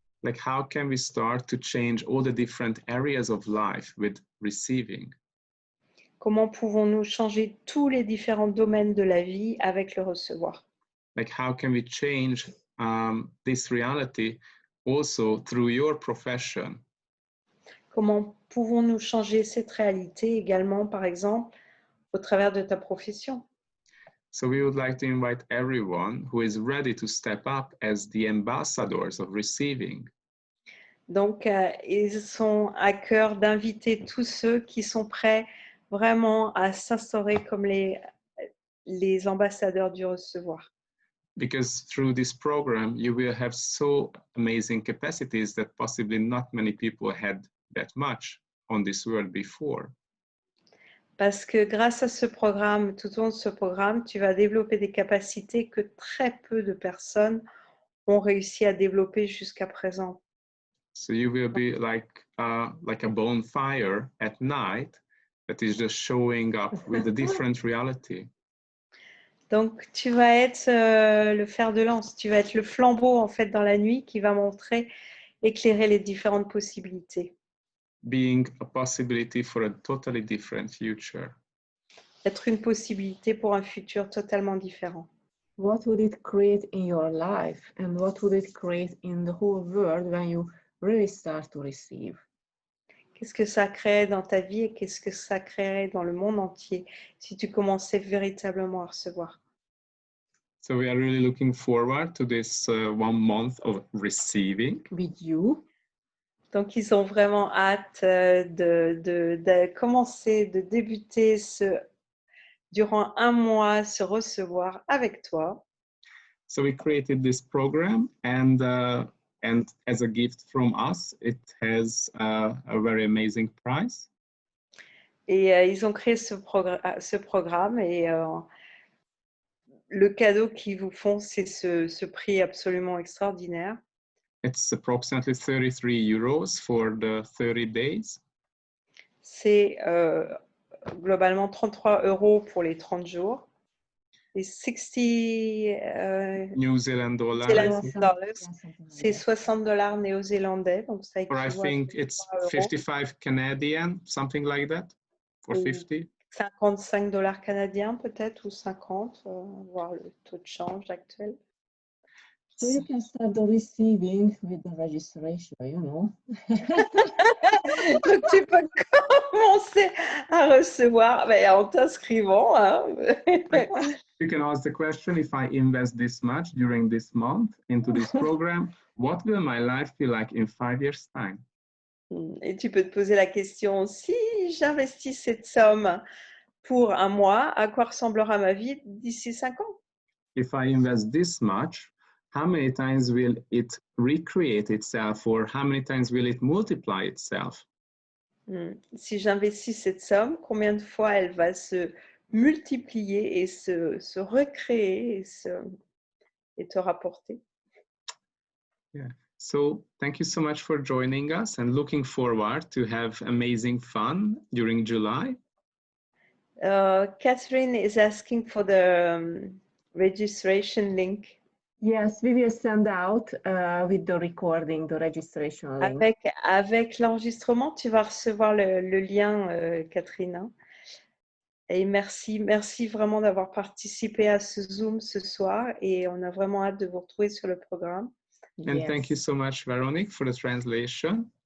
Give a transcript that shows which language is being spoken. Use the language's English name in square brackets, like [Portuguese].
[English] Like how can we start to change all the different areas of life with receiving? [French] Comment pouvons-nous changer tous les différents domaines de la vie avec le recevoir? [English] Like, how can we change this reality also through your profession? [French] Comment pouvons-nous changer cette réalité également, par exemple, au travers de ta profession? [English] So we would like to invite everyone who is ready to step up as the ambassadors of receiving. [French] Donc, ils sont à cœur d'inviter tous ceux qui sont prêts vraiment à s'instaurer comme les ambassadeurs du recevoir. [English] Because through this program, you will have so amazing capacities that possibly not many people had that much on this world before. [French] Parce que grâce à ce programme, tout au long de ce programme, tu vas développer des capacités que très peu de personnes ont réussi à développer jusqu'à présent. [English] So you will be like a bonfire at night that is just showing up with a different reality. [French] Donc, tu vas être le fer de lance, tu vas être le flambeau en fait dans la nuit qui va montrer, éclairer les différentes possibilités. [English] Being a possibility for a totally different future. [French] Être une possibilité pour un futur totalement différent. [English] What would it create in your life and what would it create in the whole world when you really start to receive? [French] Qu'est-ce que ça crée dans ta vie et qu'est-ce que ça créerait dans le monde entier si tu commençais véritablement à recevoir? [English] So we are really looking forward to this 1 month of receiving. With you. [French] Donc, ils ont vraiment hâte de commencer, de débuter durant 1 mois, se recevoir avec toi. [English] So we created this program, and as a gift from us, it has a very amazing price. [French] Et ils ont créé ce programme et le cadeau qu'ils vous font, c'est ce prix absolument extraordinaire. [English] It's approximately 33 euros for the 30 days. [French] C'est globalement 33 € pour les 30 jours. Et 60 [English] New Zealand dollars. [French] c'est 60 $ néo-zélandais, donc ça [English] Or I [French] équivaut à [English] think it's 55 Canadian, something like that, or [French] Ou [English] 50. [French] 55 $ canadiens peut-être, ou 50, voir le taux de change actuel. [English] So you can start the receiving with the registration, you know. [French] Donc tu peux commencer à recevoir en t'inscrivant. Hein. [English] You can ask the question, if I invest this much during this month into this program, what will my life be like in 5 years' time? [French] Et tu peux te poser la question, si j'investis cette somme pour 1 mois, à quoi ressemblera ma vie d'ici 5 ans? [English] If I invest this much, how many times will it recreate itself, or how many times will it multiply itself? [French] Si j'investis cette somme, combien de fois elle va se multiplier et se recréer et te rapporter? [English] Yeah. So thank you so much for joining us and looking forward to have amazing fun during July. Catherine is asking for the registration link. Yes, we will send out with the recording, the registration link. [French] Avec l'enregistrement, tu vas recevoir le lien, Catherine. Hein. Et merci vraiment d'avoir participé à ce Zoom ce soir et on a vraiment hâte de vous retrouver sur le programme. [English] And thank you so much, Véronique, for the translation.